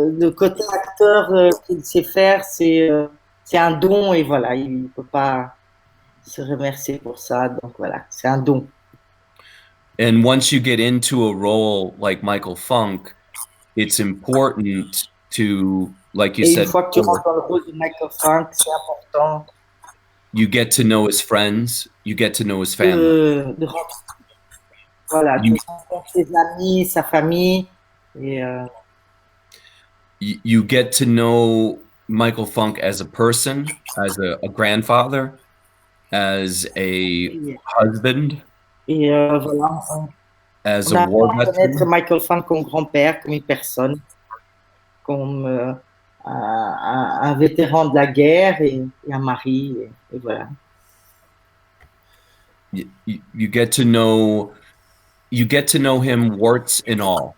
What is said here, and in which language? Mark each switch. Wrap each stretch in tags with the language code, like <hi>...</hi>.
<fr>côté acteur qu'il sait faire, c'est un don et voilà, il ne peut pas se remercier pour ça. Donc voilà, c'est un don.</fr> <en>And once you get into a role like Michael Funk, it's important to, like you said,</en> <fr>une fois que tu rentres dans le rôle de Michael Funk, c'est important.</fr> <en>You get to know his friends, you get to know his family.</en> <fr>Voilà, tu rencontres ses amis, sa famille. Et,</fr> <en>you get to know Michael Funk as a person, as a grandfather, as a husband.</en> <fr>Et voilà,</fr> <en>as a war veteran.</en> <fr>Michael Funk comme grand-père, comme une personne. comme un vétéran de la guerre et un mari, et voilà.</fr> <en>You get to know him warts and all.</en>